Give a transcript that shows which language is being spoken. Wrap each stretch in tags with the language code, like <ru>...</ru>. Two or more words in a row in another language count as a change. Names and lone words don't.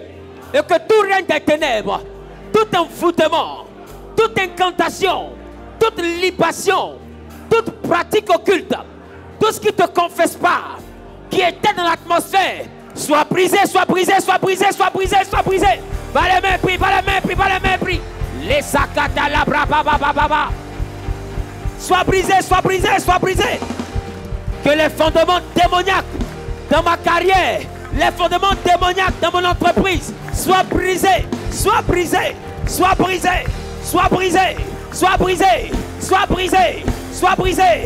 <fr>Et que tout règne des ténèbres, tout envoûtement, toute incantation, toute libation, toute pratique occulte, tout ce qui ne te confesse pas, qui était dans l'atmosphère, soit brisé, soit brisé, soit brisé, soit brisé, soit brisé. Va les mains pris, va les mains pris, va les mains pris. Les sakata la bra ba ba ba ba ba. Soit brisé, soit brisé, soit brisé. Que les fondements démoniaques dans ma carrière, les fondements démoniaques dans mon entreprise soient brisés, soient brisés, soient brisés, soient brisés, soient brisés, soient brisés, soient brisés.</fr>